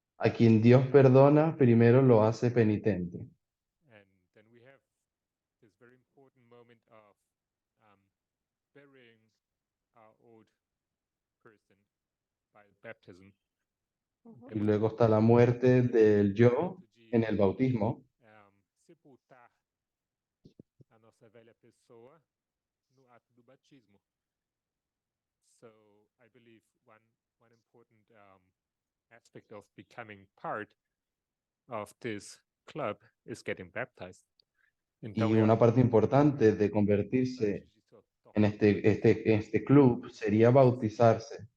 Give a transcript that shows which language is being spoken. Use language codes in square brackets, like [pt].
[es] A quien Dios perdona, primero lo hace penitente. [en] and then we have this very important moment of burying our old person by baptism. [es] Y luego está la muerte del yo en el bautismo. [pt] Sepultar a nossa velha pessoa no ato do batismo. [en] So I believe one important aspect of becoming part of this club is getting baptized. [es] Y una parte importante de convertirse en este club sería bautizarse.